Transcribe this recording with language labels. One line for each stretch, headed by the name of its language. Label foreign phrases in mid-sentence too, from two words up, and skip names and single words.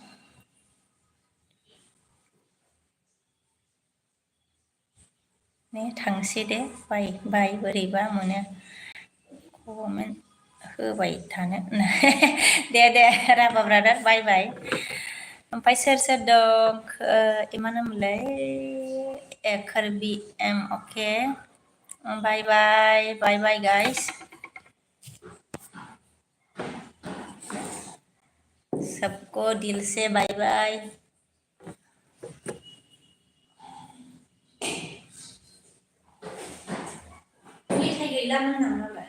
Bodo: ने थांसै दे बाय बोरैबा मोनो कमेन्ट होबाय थानो दे राभा ब्रादार बाय ओमफ्राय सोर दं मा नाममोनलाय खारबि अके
English: bye guys
Hindi: सबको दिल से
Bodo: बाय मेथाइ गैला मोन